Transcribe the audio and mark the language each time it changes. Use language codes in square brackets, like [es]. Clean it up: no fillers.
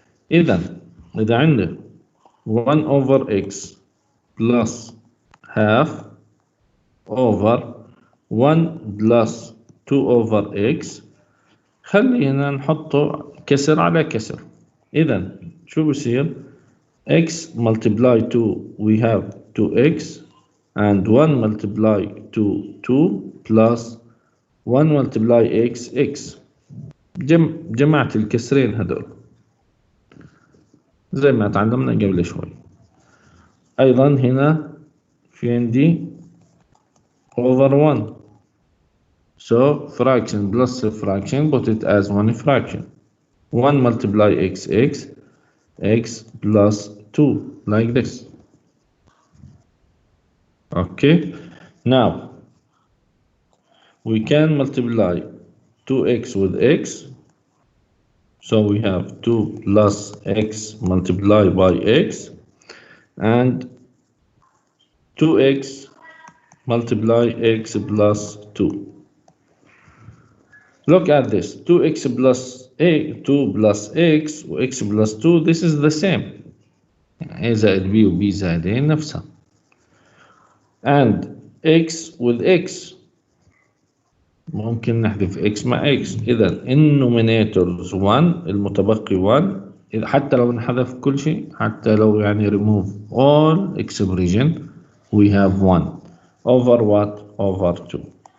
[ar] إذا عندك [en] 1 over x plus half over 1 plus 2 over x [ar] خلينا نحطه كسر على كسر. إذا شو بصير [en] x multiply 2 we have 2x and 1 multiply 2 plus 1 multiply x [ar] جمعت الكسرين هذول زي ما تعلمنا قبل شوي. أيضا هنا في عندي [en] over 1 so fraction plus fraction put it as one fraction 1 multiply x plus 2 like this. Okay, now we can multiply 2x with x so we have 2 plus x multiplied by x and 2x multiply x plus 2. Look at this 2x plus a 2 plus x و x plus 2 this is the same a زائد b و b زائد a نفسها and x with x [ar] ممكن نحذف [en] x مع x. [ar] إذا النومينيتورز 1 المتبقي 1 حتى لو نحذف كل شيء حتى لو يعني [en] remove all expression we have 1 over what over 2.